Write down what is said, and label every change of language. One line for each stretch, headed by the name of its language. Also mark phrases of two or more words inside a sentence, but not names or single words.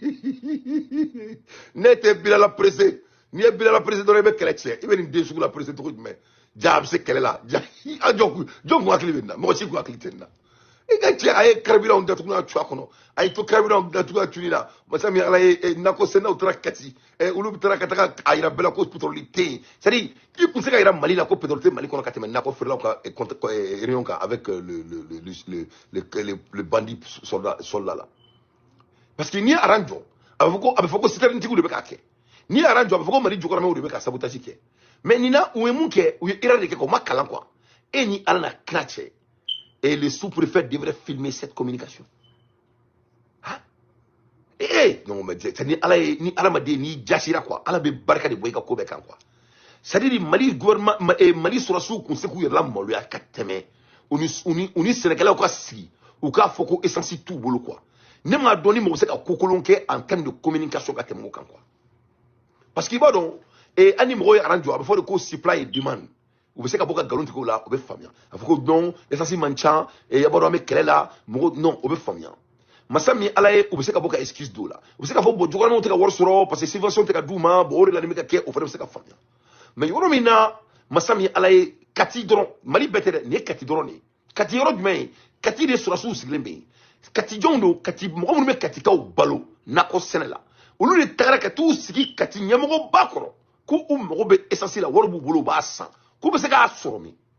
Bambara: ne tɛ Bina la pressé n'i ye Bina la pressé dɔrɔn i bɛ kɛlɛ cɛ i bɛ nin den sugu la pressé cogo jumɛn ja a bɛ se kɛlɛ la ja jɔn kun hakili bɛ nin na mɔgɔ si kun hakili tɛ nin na i ka cɛ a ye karabiranw datugu n'a cu a kɔnɔ a ye to karabiranw datugu a cuni na masa min ala ye nakɔ sɛnɛw taara kati olu taara ka taga a yira bɛɛ la ko pétrole tɛ yen
French: c'est à dire
Bambara: i kun se ka yira Mali la ko pétrole tɛ Mali kɔnɔ ka tɛmɛ nakɔ feerelaw ka réunion kan avec
French: le bandit soldat là parce que
Bambara: n'i ye aran jɔ a bɛ fɔ ko citadine tigiw de bɛ k'a kɛ n'i ye aran jɔ a bɛ fɔ ko Mali jukɔrɔmɛw de bɛ ka sabotage kɛ mais nin na u ye mun kɛ u ye erreur de kɛ quoi u ma kalan quoi e ni ala na kira cɛ
French: et le sous-préfet devrait filmer cette communication non mais c'est
Bambara: ni ala ye ni adamaden n'i jasira quoi ala bɛ barika de bɔ i ka ko bɛɛ kan quoi
French: c'est à dire
Bambara: Mali gouvernement Mali sɔrɔsiw kun se k'u yɛrɛ lamaloya ka tɛmɛ u ni sɛnɛkɛlaw ka sigi u k'a fɔ ko essence t'u bolo quoi ne m'a dɔn ni mɔgɔ bɛ se ka ko kolon kɛ
French: en terme de communication
Bambara: ka tɛmɛ o kan quoi
French: parce que
Bambara: i b'a dɔn hali ni mɔgɔw ye aran jɔ a bɛ fɔ de ko
English: supply et demand
Bambara: u bɛ se ka bɔ ka nkalon tigɛ o la o bɛ faamuya a fɔ ko non essence man ca a b'a dɔn an bɛ kɛlɛ la mɔgɔ non o bɛ faamuya masa min ala ye u bɛ se ka bɔ ka excuse dɔw la u bɛ se ka fɔ bon jukɔrɔmɛw tɛ ka wari sɔrɔ
French: parce que
Bambara: subvention tɛ ka d'u ma bon o de la nin bɛ ka kɛ o fana bɛ se ka faamuya mais yɔrɔ min na masa min ala ye kati dɔrɔn Mali bɛɛ tɛ dɛ nin ye kati dɔrɔn de ye kati yɔrɔ jumɛn ye kati de sɔrɔsiw sigilen bɛ yen kati jɔnw don kati mɔgɔ minnu bɛ katikaw balo nakɔ sɛnɛ la olu de tagara ka t'u sigi kati ɲɛmɔgɔba kɔrɔ ko u mago bɛ essence la wari b'u bolo u b'a san k'u bɛ se k'a sɔrɔ min